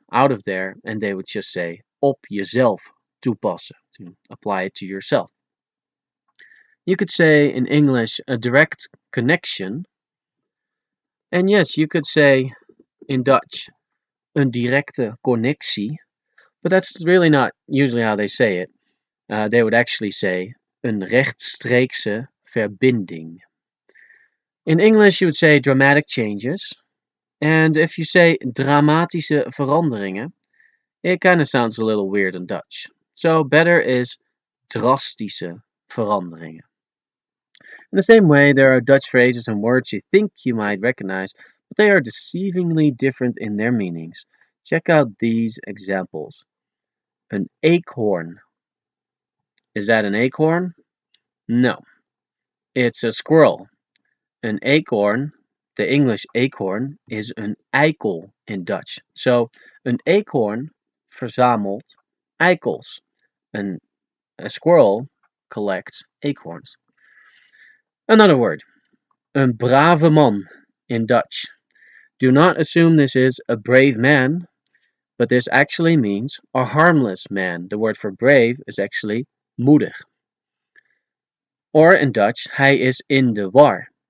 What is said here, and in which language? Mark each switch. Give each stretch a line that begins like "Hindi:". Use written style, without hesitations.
English: out of there and they would just say
Dutch: op jezelf toepassen,
English: to apply it to yourself. You could say in English a direct connection, and yes, you could say in Dutch
Dutch: een directe connectie,
English: but that's really not usually how they say it. They would actually say
Dutch: een rechtstreekse verbinding.
English: In English, you would say dramatic changes, and if you say
Dutch: dramatische veranderingen,
English: it kind of sounds a little weird in Dutch. So better is
Dutch: drastische veranderingen.
English: In the same way, there are Dutch phrases and words you think you might recognize, but they are deceivingly different in their meanings. Check out these examples. An acorn. Is that an acorn? No. It's a squirrel. An acorn, the English acorn, is
Dutch: een eikel
English: in Dutch.
Dutch: So, een acorn verzamelt eikels.
English: A squirrel collects acorns. Another word.
Dutch: Een brave man
English: in Dutch. Do not assume this is a brave man, but this actually means a harmless man. The word for brave is actually moedig. Or in Dutch,
Dutch: hij is in de war.